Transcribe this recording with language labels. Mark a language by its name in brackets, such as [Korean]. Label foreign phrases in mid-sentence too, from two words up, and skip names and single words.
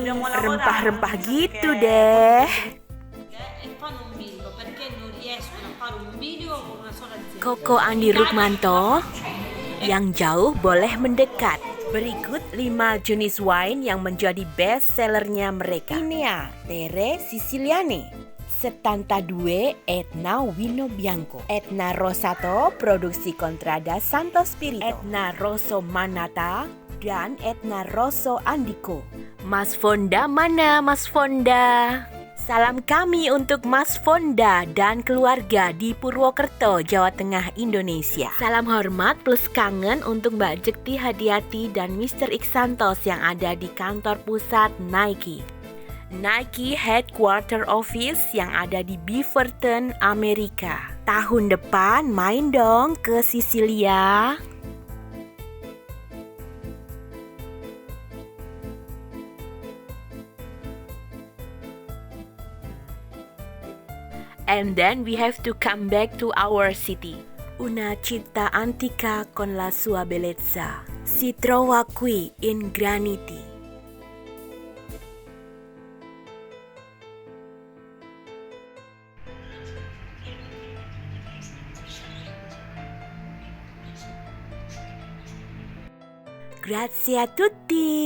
[Indonesian] Rempah-rempah gitu deh. Koko Andi Rukmanto, yang jauh boleh mendekat. Berikut 5 jenis wine yang menjadi [English] best sellernya [Indonesian] mereka. Inea, Tere Siciliane, Settanta Due, Etna Vino Bianco, Etna Rosato, produksi Contrada Santo Spirito, Etna Rosso Manata, dan Etna Rosso Andico. Mas Fonda mana, Mas Fonda? Salam kami untuk Mas Fonda dan keluarga di Purwokerto, Jawa Tengah, Indonesia. Salam hormat plus kangen untuk Mbak Jekti Hadiati dan Mr. Iksantos yang ada di kantor pusat Nike. Nike [English] Headquarter Office [Indonesian] yang ada di Beaverton, Amerika. Tahun depan main dong ke Sisilia. [English] And then we have to come back to our city. [Italian] Una città antica con la sua bellezza si trova qui in graniti. Grazie a tutti.